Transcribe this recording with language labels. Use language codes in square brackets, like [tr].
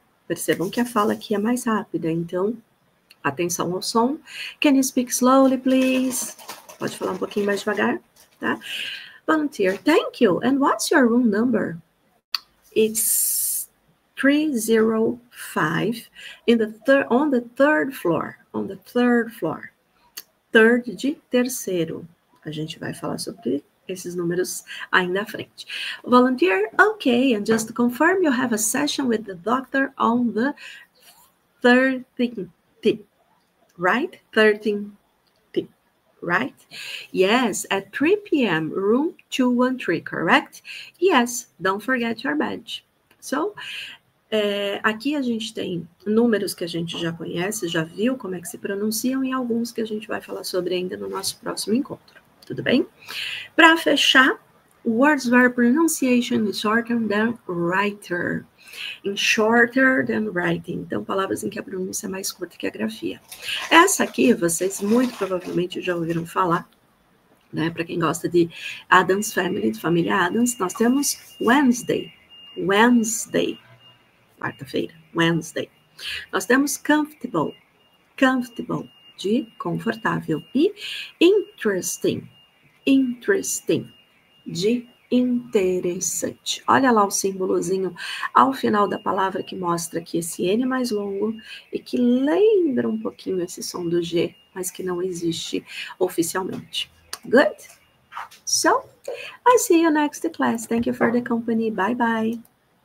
[pt] Percebam que a fala aqui é mais rápida, então atenção ao som. [en] Can you speak slowly, please? [pt] Pode falar um pouquinho mais devagar, tá? [en] Volunteer, thank you. And what's your room number? It's 305 on the third floor. On the third floor. Third [pt] de terceiro. A gente vai falar sobre esses números ainda à frente. [en] Volunteer, okay. And just to confirm, you have a session with the doctor on the 13th. Right? 13th, right? Yes, at 3 p.m., room 213, correct? Yes, don't forget your badge. [pt] So, aqui a gente tem números que a gente já conhece, já viu como é que se pronunciam, e alguns que a gente vai falar sobre ainda no nosso próximo encontro. Tudo bem? Para fechar, [en] words where pronunciation is shorter than writer. Shorter than writing. [pt] Então, palavras em que a pronúncia é mais curta que a grafia. Essa aqui, vocês muito provavelmente já ouviram falar, né? Para quem gosta de Addams Family, de família Addams, nós temos Wednesday. Wednesday. Quarta-feira. Wednesday. Nós temos comfortable. Comfortable. De confortável. E interesting. Interesting. De interessante. Olha lá o símbolozinho ao final da palavra que mostra que esse N é mais longo e que lembra um pouquinho esse som do G, mas que não existe oficialmente. [en] Good? So, I see you next class. Thank you for the company. Bye bye.